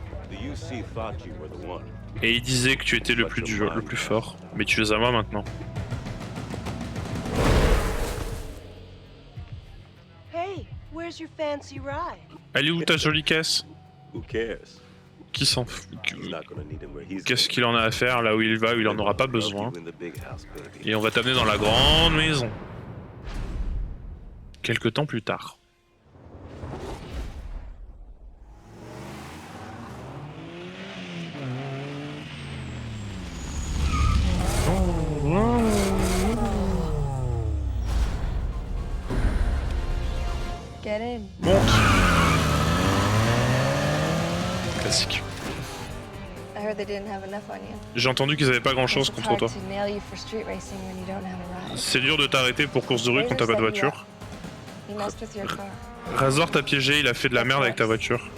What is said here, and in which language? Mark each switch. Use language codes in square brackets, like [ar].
[en] The UC thought you were the one. [fr] Et il disait que tu étais le plus dur, le plus fort. Mais tu es à moi maintenant. [en] Hey, where's your fancy ride? [fr] Elle est où ta jolie caisse? [en] Who cares? [fr] Qui s'en fout? [en] He's not gonna need him where he's [fr] Qu'est-ce qu'il en a à faire là où il va, où il en aura pas besoin? [en] in the big house, baby. [fr] Et on va t'amener dans la grande maison. Quelque temps plus tard. [en] Get in. [fr] Monte. Classique. [en] I heard they didn't have enough on you. [fr] J'ai entendu qu'ils avaient pas grand chose [en] It's [fr] contre [en] hard [fr] toi. [en] to nail you for street racing when you don't have a ride. [fr] C'est dur de t'arrêter pour course de rue quand t'as pas de voiture. [en] He messed with your car. [fr] Razor t'a piégé, il a fait de la merde avec ta voiture.